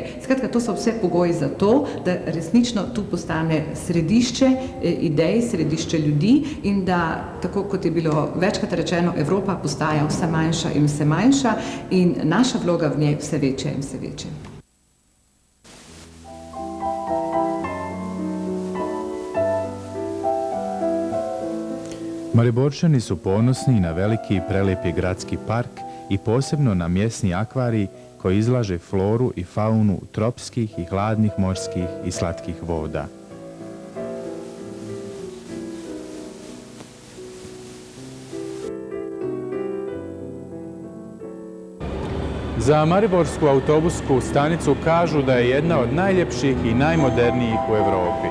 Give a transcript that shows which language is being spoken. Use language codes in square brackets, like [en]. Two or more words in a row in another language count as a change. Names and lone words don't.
[sl] Skratka, to so vse pogoji za to, da resnično tu postane središče idej, središče ljudi in da, tako kot je bilo večkrat rečeno, Evropa postaja vse manjša in vse manjša in naša vloga v njej vse večja in vse večja. [hr] Mariborčani su ponosni na veliki i prelepi gradski park i posebno na mjesni akvarij koji izlaže floru i faunu tropskih i hladnih morskih i slatkih voda. Za Mariborsku autobusku stanicu kažu da je jedna od najljepših i najmodernijih u Europi.